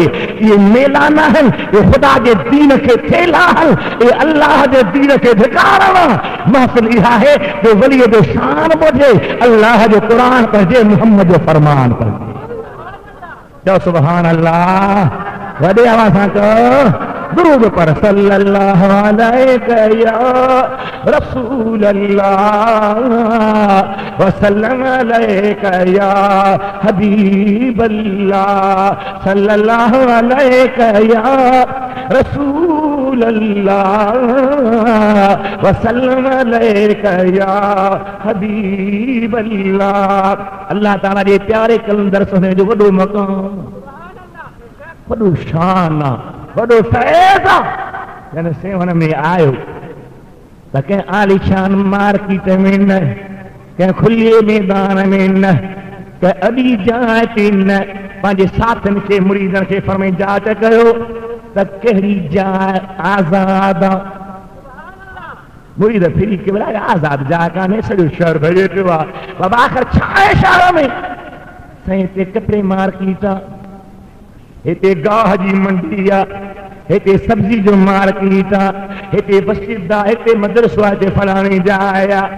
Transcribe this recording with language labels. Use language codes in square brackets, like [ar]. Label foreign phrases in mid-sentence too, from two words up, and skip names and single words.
[sd] इहे मेला न आहिनि, इहे ख़ुदा जे दीन खे थेला आहिनि, इहे अल्लाह जे दीन खे धिकारण आहे। महफ़िल इहा आहे जो वलीअ जो शान ॿुधे, अल्लाह जो क़ुरान पढ़जे, मुहम्मद जो फरमान पढ़जे। चओ [ar] سبحان الله, [sd] वॾे आवाज़ सां चओ दुरूद पर [ar] صلى الله عليه يا رسول الله وسلم عليك يا حبيب الله، صلى الله عليك يا رسول الله وسلم عليك يا حبيب الله. [sd] अल्लाह ताला जे प्यारे कलंदर सोने जो वॾो मक़ाम, वॾो शान आहे, वॾो फैज़ आहे। जन सेवन में आयो त कंहिं आलीशान मार्केट में न, कंहिं खुले मैदान में न, कंहिं अॾी जाइ ते न, पंहिंजे साथियुनि खे मुरीदनि खे फरमाए जांच कयो त कहिड़ी जाइ आज़ाद आहे। मुरीद फिरी के बोला आज़ाद जाइ कान्हे, सॼो शहर भॼे पियो आहे। बाबा आख़िर छा आहे शहर में? साईं हिते कपिड़े मार्केट आहे, हिते गाह जी मंडी आहे, हिते सब्जी जो मार्केट आहे, हिते मस्जिद आहे, हिते मदरसो आहे, हिते फलाणी जाइ आहे।